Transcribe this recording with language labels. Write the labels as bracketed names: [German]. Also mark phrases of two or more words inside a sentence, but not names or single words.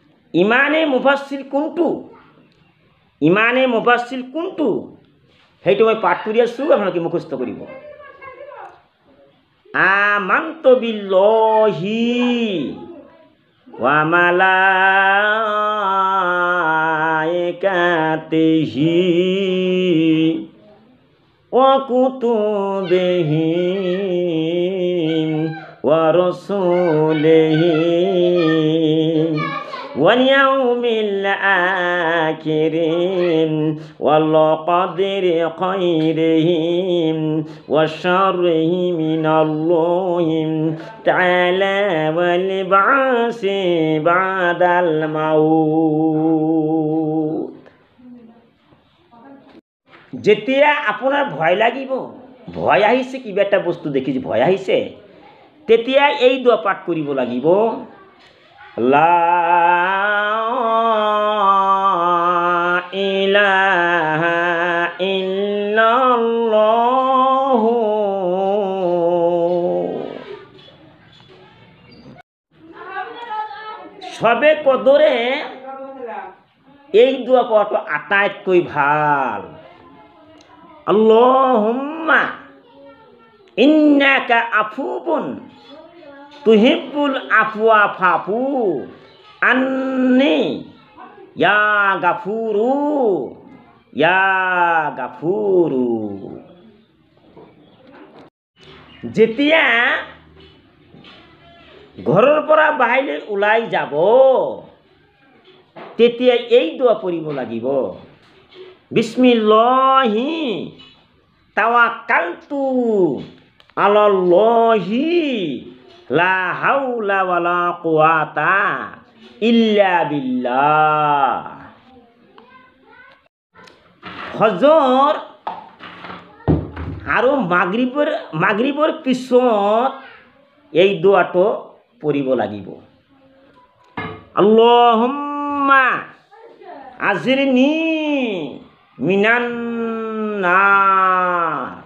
[Urdu] ایمانِ مفصل [Assamese] কোনটো [Urdu] ایمانِ مفصل [Assamese] কোনটো সেইটো মই পাঠ কৰি আছোঁ, আপোনালোকে মুখস্থ কৰিব। [Arabic] آمنت بالله وملائكته وكتبه ورسله واليوم الآخر والقدر خيره وشره من الله تعالى والبعث بعد الموت. [Assamese] যেতিয়া আপোনাৰ ভয় লাগিব, ভয় আহিছে, কিবা এটা বস্তু দেখি ভয় আহিছে, তেতিয়া এই দোৱা পাঠ কৰিব লাগিব। [Arabic] لا إله إلا الله. [Urdu] شبِ قدر [Assamese] এই দোৱা পঢ়াটো আটাইতকৈ ভাল। [Arabic] اللهم إنك عفو تحب العفو فاعف عني يا غفور يا غفور. [Assamese] যেতিয়া ঘৰৰ পৰা বাহিৰলৈ ওলাই যাব, তেতিয়া এই দোৱা পঢ়িব লাগিব। [Arabic] بسم الله توكلت على الله لا حول ولا قوة إلا بالله. [Assamese] ফজৰ আৰু মাগৰিবৰ পিছত এই দোৱাটো পঢ়িব লাগিব। [Arabic] اللهم أجرني من النار.